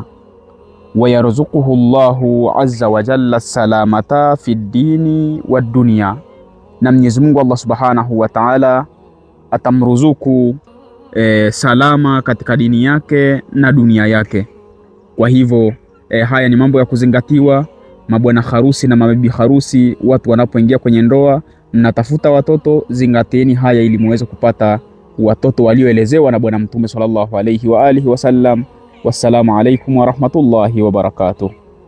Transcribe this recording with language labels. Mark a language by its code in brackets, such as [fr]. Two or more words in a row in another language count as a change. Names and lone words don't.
[ar] ويرزقه الله عز وجل سلامة في الدين والدنيا, [sw] na Mwenyezi Mungu Allah [ar] سبحانه وتعالى [sw] atamruzuku salama katika dini yake na dunia yake. Kwa hivyo haya ni mambo ya kuzingatiwa, mabwana harusi na mabibi harusi. Watu wanapoingia kwenye ndoa, mnatafuta watoto, zingatieni haya ili muweze kupata watoto walioelezewa na Bwana Mtume [ar] صلى الله عليه وعلى آله وسلم. والسلام عليكم ورحمة الله وبركاته.